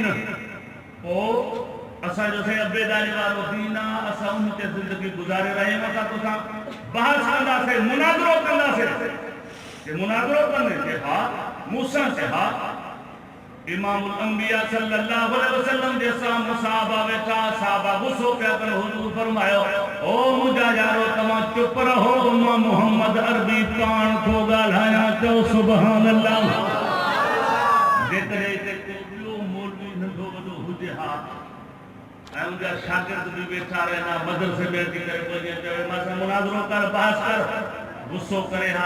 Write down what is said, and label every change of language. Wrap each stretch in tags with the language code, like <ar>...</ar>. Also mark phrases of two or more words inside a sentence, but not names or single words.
<sd>पोइ असांजो से अबेदारी वारो दीन आहे, असां उन ते ज़िंदगी गुज़ारे रहिया आहियूं। असां तोसां बहस कंदासीं, मुनाज़रो कंदासीं। जे मुनाज़रो कंदे जे हा मूसा से हा। इमामुल अंबिया</sd> <ar>صلى الله عليه وسلم</ar> <sd>जे सामने सहाबा वेठा, सहाबा गुस्सो पिया कनि। हुजूर फरमायो, ओ मुंहिंजा यारो तव्हां चुप रहो, मां मोहम्मद अरबी पाण थो ॻाल्हायां। चओ</sd> <ar>سبحان الله.</ar> <sd>जेकॾहिं हिते को ॿियो मौलवी नंढो वॾो हुजे हा ऐं उनजा शागिर्द भी वेठा रहना, मदरसे में अची करे कोई चवे मां सां मुनाज़रो कर, बहस कर, गुस्सो करे हा।</sd>